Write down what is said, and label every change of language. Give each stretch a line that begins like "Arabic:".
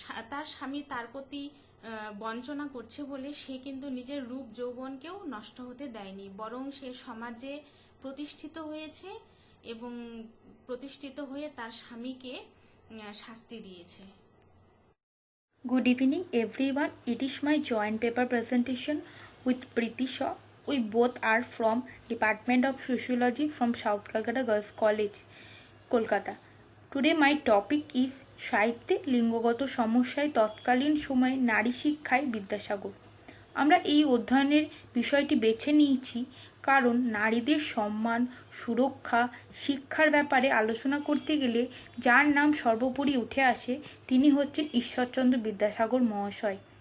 Bangla: তার স্বামী তার প্রতি বঞ্চনা করছে বলে সে কিন্তু নিজের রূপ যৌবনকেও নষ্ট হতে দেয়নি, বরং সে সমাজে প্রতিষ্ঠিত হয়েছে এবং প্রতিষ্ঠিত হয়ে তার স্বামীকে শাস্তি দিয়েছে।
English: Good evening everyone. It is my joint paper presentation with Preeti Shaw. We both are from Department of Sociology from South Calcutta Girls College, Kolkata. Today my topic is
Bangla: সাহিত্যে লিঙ্গগত সমস্যায় তৎকালীন সময়ে নারী শিক্ষায় বিদ্যাসাগর। আমরা এই অধ্যয়নের বিষয়টি বেছে নিয়েছি কারণ নারীদের সম্মান, সুরক্ষা, শিক্ষার ব্যাপারে আলোচনা করতে গেলে যার নাম সর্বোপরি উঠে আসে তিনি হচ্ছেন ঈশ্বরচন্দ্র বিদ্যাসাগর মহাশয়।